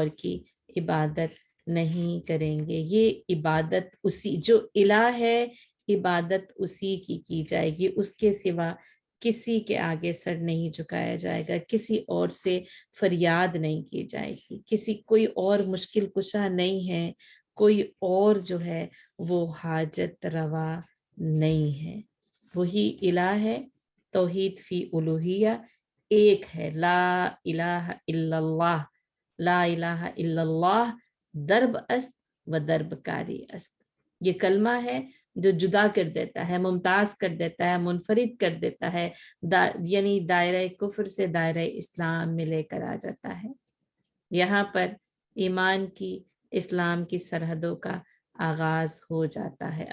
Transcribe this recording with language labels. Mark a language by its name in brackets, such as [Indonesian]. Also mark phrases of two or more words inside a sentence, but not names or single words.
[Urdu] کی عبادت نہیں کریں گے، یہ عبادت اسی جو الہ ہے، عبادت اسی کی جائے گی، اس کے سوا کسی کے آگے سر نہیں جھکایا جائے گا، کسی اور سے فریاد نہیں کی جائے گی، کسی کوئی اور مشکل کشا نہیں ہے، کوئی اور جو ہے وہ حاجت روا نہیں ہے، وہی الہ ہے۔ [Arabic] توحید فی الوہیہ [Urdu] ایک ہے، [Arabic] لا الہ الا اللہ، لا الہ الا اللہ، درب است و درب کاری است، [Urdu] یہ کلمہ ہے جو جدا کر دیتا ہے، ممتاز کر دیتا ہے، منفرد کر دیتا ہے، یعنی دائرہ کفر سے دائرہ اسلام میں لے کر آ جاتا ہے۔ یہاں پر ایمان کی، اسلام کی سرحدوں کا آغاز ہو جاتا ہے۔